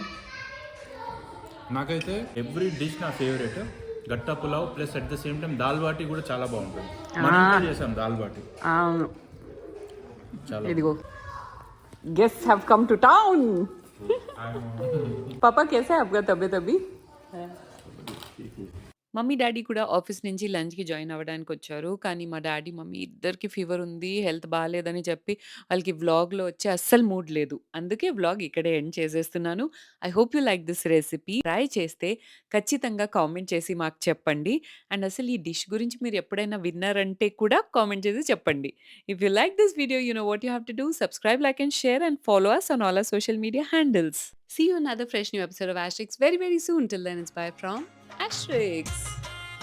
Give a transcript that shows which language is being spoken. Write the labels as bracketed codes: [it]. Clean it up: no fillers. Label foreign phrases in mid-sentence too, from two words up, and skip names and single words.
[te] నాకైతే [en] every dish [te] నా ఫేవరెట్. గట్టా పులావ్ [en] plus at the same time [te] దాల్ బాటి కూడా చాలా బాగుంటుంది. మనం కూడా చేసాం దాల్ బాటి. అవును, చాలా. [en] ఇదిగో guest have come to town. [hi] पापा कैसा है आपका तबीयत अभी? [en] mummy daddy [te] కూడా ఆఫీస్ నుంచి లంచ్‌కి జాయిన్ అవ్వడానికి వచ్చారు. కానీ మా డాడీ, మమ్మీ ఇద్దరికీ ఫీవర్ ఉంది, హెల్త్ బాలేదని చెప్పి వాళ్ళకి వ్లాగ్‌లో వచ్చే అస్సలు మూడ్ లేదు. అందుకే వ్లాగ్ ఇక్కడే ఎండ్ చేసేస్తున్నాను. [en] I hope you like this recipe. [te] ట్రై చేస్తే ఖచ్చితంగా కామెంట్ చేసి మాకు చెప్పండి. అండ్ అసలు ఈ డిష్ గురించి మీరు ఎప్పుడైనా విన్నారంటే కూడా కామెంట్ చేసి చెప్పండి. [en] If you like this video, you know what you have to do. subscribe, like and share and follow us on all our social media handles. See you in another fresh new episode of Asterix very, very soon. Till then, it's bye from Asterix.